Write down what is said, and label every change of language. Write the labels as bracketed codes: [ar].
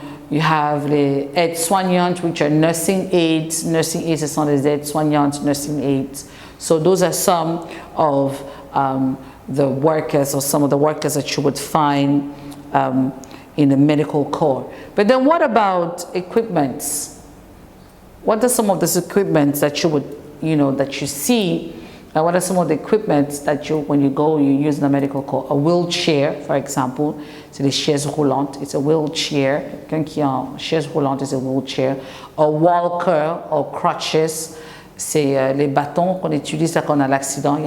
[en] you have [fr] les aides-soignantes, [en] which are nursing aides. [fr] Nursing aides, ce sont les aides-soignantes, nursing aides. [en] So those are some of the workers, or some of the workers that you would find in the medical corps. But then what about equipments? What are some of those equipments that you would, that you see? What are some of the equipments that when you go, you use in the medical corps? A wheelchair, for example, [fr] c'est les chaises roulantes. [en] It's a wheelchair. [fr] Quelqu'un qui est en chaise roulante [en] is a wheelchair. A walker or crutches, [fr] c'est les bâtons qu'on utilise quand on a l'accident.